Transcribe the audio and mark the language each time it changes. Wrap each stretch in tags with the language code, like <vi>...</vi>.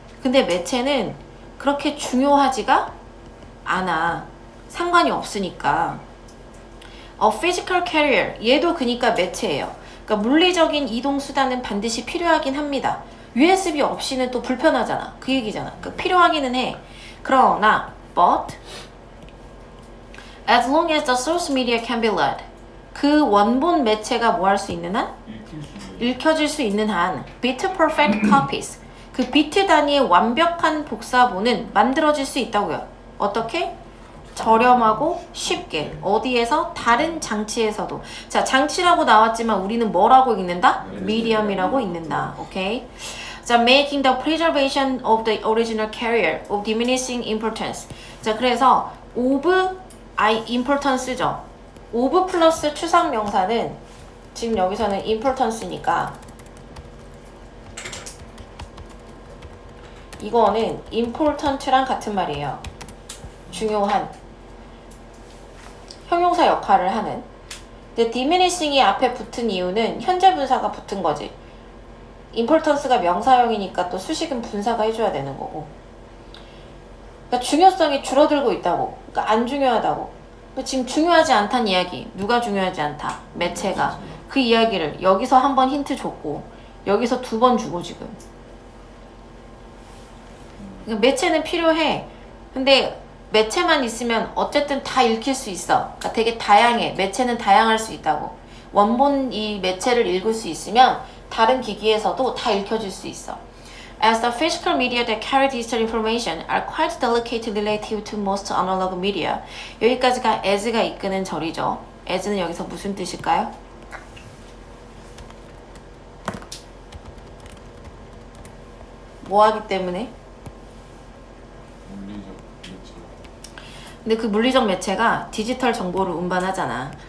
<ko>근데 매체는 그렇게 중요하지가 않아. 상관이 없으니까. physical carrier 얘도 그니까 매체예요. 그러니까 물리적인 이동 수단은 반드시 필요하긴 합니다. USB 없이는 또 불편하잖아. 그 얘기잖아. 그러니까 필요하기는 해. 그러나</ko> <en>but as long as the source media can be read</en> <ko>그 원본 매체가 뭐 할 수 있는 한? 읽혀질 수 있는 한</ko> <en>bit perfect copies</en> <ko>그 비트 단위의 완벽한 복사본은 만들어질 수 있다고요. 어떻게? 저렴하고 쉽게 어디에서? 다른 장치에서도. 자, 장치라고 나왔지만 우리는 뭐라고 읽는다? medium이라고 읽는다. 오케이?</ko> <en>자, making the preservation of the original carrier of diminishing importance.</en> <ko>자, 그래서 of importance죠. of 플러스 추상 명사는 지금 여기서는 importance니까 이거는 important랑 같은 말이에요. 중요한 형용사 역할을 하는. 근데 diminishing이 앞에 붙은 이유는 현재 분사가 붙은 거지. importance가 명사형이니까 또 수식은 분사가 해줘야 되는 거고. 그러니까 중요성이 줄어들고 있다고. 그러니까 안 중요하다고. 그러니까 지금 중요하지 않다는 이야기. 누가 중요하지 않다? 매체가. 그 이야기를 여기서 한 번 힌트 줬고 여기서 2번 주고 지금. 그러니까 매체는 필요해. 근데 매체만 있으면 어쨌든 다 읽힐 수 있어. 그러니까 되게 다양해. 매체는 다양할 수 있다고. 원본 이 매체를 읽을 수 있으면 다른 기기에서도 다 읽혀질 수 있어.</ko> <en>As the physical media that carry digital information are quite delicate relative to most analog media.</en> <ko>여기까지가 as가 이끄는 절이죠. as는 여기서 무슨 뜻일까요? 뭐 하기 때문에? 물리적 매체. 근데 그 물리적 매체가 디지털 정보를 운반하잖아.</ko>